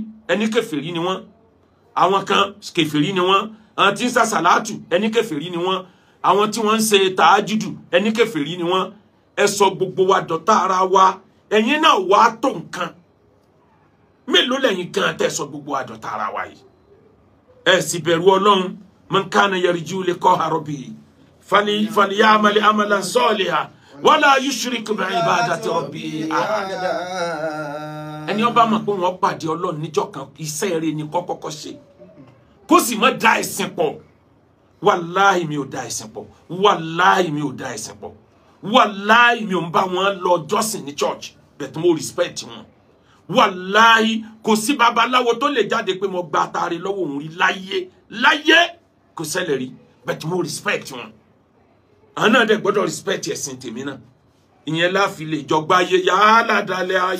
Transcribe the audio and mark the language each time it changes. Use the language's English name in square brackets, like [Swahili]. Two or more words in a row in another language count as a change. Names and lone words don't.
[Yoruba] ẹni kèfèrí ni wọ́n àwọn kan kèfèrí ni wọ́n àwọn tí ń sa sàlátù ẹni kèfèrí ni wọ́n àwọn tí wọ́n ń ṣe tàájùdù ẹni kèfèrí ni wọ́n ẹ sọ gbogbo wa dọ̀tá ara wa ẹ̀yin náà wá tó nǹkan mélòó lẹ́yìn gan tẹ́ sọ gbogbo wa dọ̀tá ara wa yìí ẹ sì bẹ̀rù Ọlọ́run [Arabic] من كان يرجو لقاء ربه فليعمل عملا صالحا ولا يشرك بعبادة ربه أحدا [Yoruba] ẹni ó bá mọ̀ pé wọ́n pàdé Ọlọ́run níjọ́ kan iṣẹ́ rere ni kọ́kọ́kọ́ ṣe kó sì má dá ẹ̀sìn pọ̀ wàláhì mi ò dá ẹ̀sìn pọ̀ wàláhì mi ò dá ẹ̀sìn pọ̀ wàláhì mi ò ń bá wọn lọ jọ́sìn ní church but mo respect wọn wàláhì kò sí babaláwo tó lè jáde pé mo gba àtàrí lọ́wọ́ òun rí láyé kò ṣẹlẹ̀ rí but mo respect wọn àwọn náà dẹ̀ gbọ́dọ̀ respect ẹ̀sìn tèmi náà ìyẹn láfi lè jọgbá ayé yàrá dalẹ̀ ayé.